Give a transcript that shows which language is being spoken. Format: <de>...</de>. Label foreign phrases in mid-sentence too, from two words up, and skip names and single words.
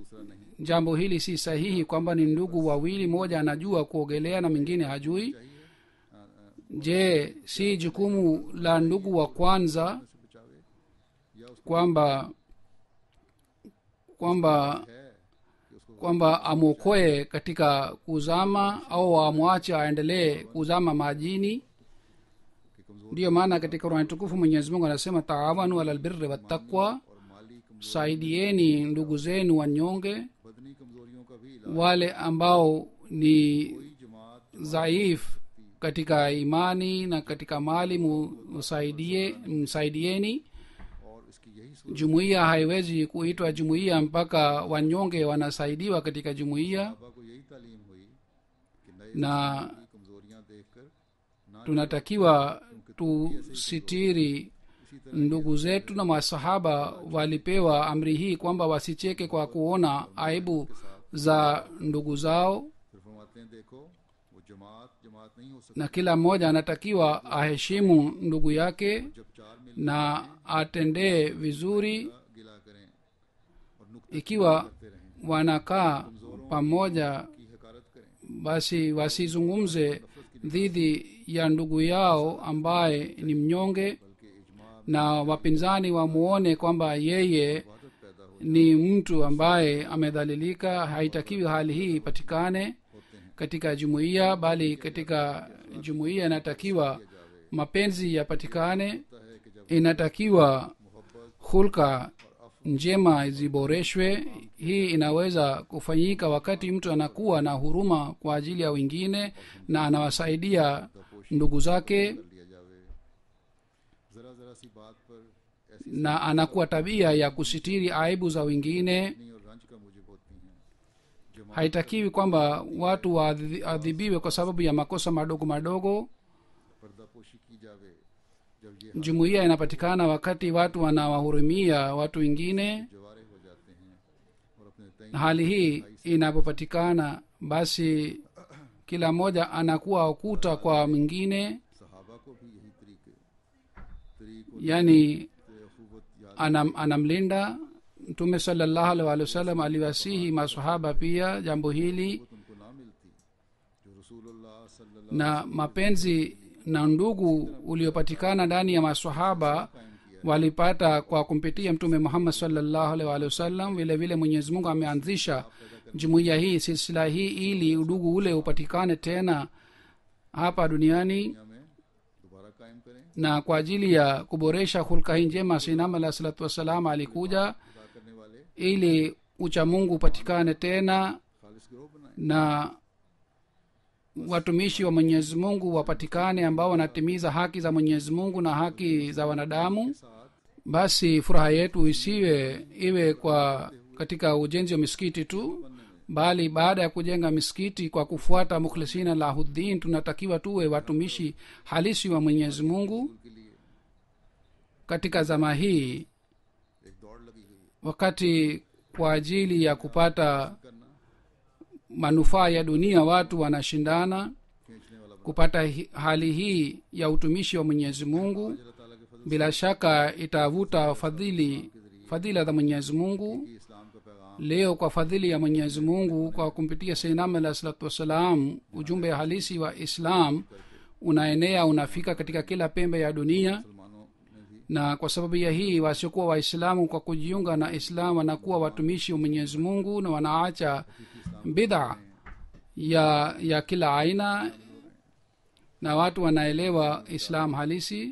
<sw>Jambo hili si sahihi kwamba ni ndugu wawili, moja anajua kuogelea na mwingine hajui. Je, si jukumu la ndugu wa kwanza</sw> <ur>سے بچاوے یا اس کو</ur> <sw>kwamba</sw> <ur>ہے کہ اس کو</ur> <sw>kwamba amwokoe katika kuzama au amwache aendelee kuzama majini?</sw> <ur>کہ کمزور</ur> <sw>ndiyo maana katika Qur'an tukufu Mwenyezi Mungu anasema</sw> <ar>تعاونوا على البر والتقوى,</ar> <ur>اور مالی کمزور</ur> <sw>saidieni ndugu zenu wanyonge,</sw> <ur>بدنی کمزوریوں کا بھی علاج</ur> <sw>wale ambao ni</sw> <ur>کوئی جماعت</ur> <sw>dhaifu katika imani na katika mali msaidieni.</sw> <ur>اور اس کی یہی صورت</ur> <sw>Jumuiya haiwezi kuitwa jumuiya mpaka wanyonge wanasaidiwa katika jumuiya,</sw> <ur>صحابہ کو یہی تعلیم ہوئی کہ نئے</ur> <sw>na</sw> <ur>کی کمزوریاں دیکھ کر نہ</ur> <sw>tunatakiwa tusitiri ndugu zetu. Na masahaba walipewa amri hii kwamba wasicheke kwa kuona aibu za ndugu zao,</sw> <ur>پھر فرماتے ہیں دیکھو وہ جماعت جماعت نہیں ہو سکتی</ur> <sw>na kila mmoja anatakiwa aheshimu ndugu yake</sw> <ur>جب چار مل</ur> <sw>na atendee vizuri.</sw> <ur>گلہ کریں اور نکتے</ur> <sw>Ikiwa wanakaa pamoja,</sw> <ur>کی حقارت کریں</ur> <sw>basi wasizungumze dhidi ya ndugu yao ambaye ni mnyonge,</sw> <ur>بلکہ اجماع</ur> <sw>na wapinzani wamuone kwamba yeye</sw> <ur>عبادت پیدا ہو</ur> <sw>ni mtu ambaye amedhalilika. Haitakiwi hali hii ipatikane</sw> <ur>ہوتے ہیں</ur> <sw>katika jumuiya, bali katika jumuiya inatakiwa mapenzi yapatikane,</sw> <ur>ہوتا ہے کہ جب</ur> <sw>inatakiwa</sw> <ur>मोहब्बत</ur> <sw>hulka njema ziboreshwe. Hii inaweza kufanyika wakati mtu anakuwa na huruma kwa ajili ya wengine na anawasaidia ndugu zake,</sw> <ur>کر لیا جاوے ذرا ذرا سی بات پر ایسی</ur> <sw>na anakuwa tabia ya kusitiri aibu za wengine.</sw> <ur>نہیں اور رنج کا موجب ہوتی ہیں جماعت</ur> <sw>Haitakiwi kwamba watu waadhibiwe kwa sababu ya makosa madogo madogo.</sw> <ur>پردہ پوشی کی جاوے جب یہ</ur> <sw>Jumuiya inapatikana wakati watu wanawahurumia watu wengine.</sw> <ur>جوارے ہو جاتے ہیں اور اپنے طے</ur> <sw>Hali hii inapopatikana, basi kila mmoja anakuwa ukuta kwa mwingine,</sw> <ur>صحابہ کو بھی یہی طریقو</ur> <sw>yani</sw> <ur>اخوت یاد</ur> <sw>anamlinda. Mtume</sw> <ar>صلى الله عليه وسلم</ar> <sw>aliwasihi masahaba pia jambo hili,</sw> <ur>ان کو نہ ملتی جو رسول اللہ صلی اللہ</ur> <sw>na mapenzi na ndugu uliopatikana ndani ya masahaba walipata kwa kumpitia Mtume Muhammad</sw> <ar>صلى الله عليه وسلم.</ar> <sw>Vile vile Mwenyezi Mungu ameanzisha jumuiya hii, silsila hii, ili udugu ule upatikane tena hapa duniani,</sw> <ur>دنیا میں دوبارہ قائم کریں</ur> <sw>na kwa ajili ya kuboresha hulka hii njema Sayyidina</sw> <ar>عليه الصلاة والسلام</ar> <sw>alikuja</sw> <ur>ادا کرنے والے</ur> <sw>ili uchamungu upatikane tena</sw> <ur>خالص گروہ بنائیں</ur> <sw>na watumishi wa Mwenyezi Mungu wapatikane ambao wanatimiza haki za Mwenyezi Mungu na haki za wanadamu.</sw> <ur>साथ</ur> <sw>Basi furaha yetu iwe kwa katika ujenzi wa misikiti tu, bali baada ya kujenga misikiti kwa kufuata</sw> <ar>مخلصين له الدين,</ar> <sw>tunatakiwa tuwe watumishi halisi wa Mwenyezi Mungu.</sw> <ur>کے لیے</ur> <sw>Katika zama hii,</sw> <ur>ایک دوڑ لگی ہوئی ہے</ur> <sw>wakati kwa ajili ya kupata</sw> <ur>करना</ur> <sw>manufaa ya dunia watu wanashindana</sw> <ur>کھینچنے والا</ur> <sw>kupata hali hii ya utumishi wa Mwenyezi Mungu,</sw> <ur>اللہ تعالیٰ کے فضل</ur> <sw>bila shaka itavuta fadhila za Mwenyezi Mungu.</sw> <ur>کہ اسلام کا پیغام</ur> <sw>Leo kwa fadhili ya Mwenyezi Mungu, kwa kumpitia Sayyidina</sw> <ar>عليه الصلاة والسلام,</ar> <sw>ujumbe halisi wa Islam unaenea, unafika katika kila pembe ya dunia.</sw> <ur>مسلمانوں میں بھی</ur> <sw>Na kwa sababu ya hii, wasiokuwa Waislamu kwa kujiunga na Islam wanakuwa watumishi wa Mwenyezi Mungu na wanaacha bid'a ya kila aina, na watu wanaelewa Islam halisi.</sw>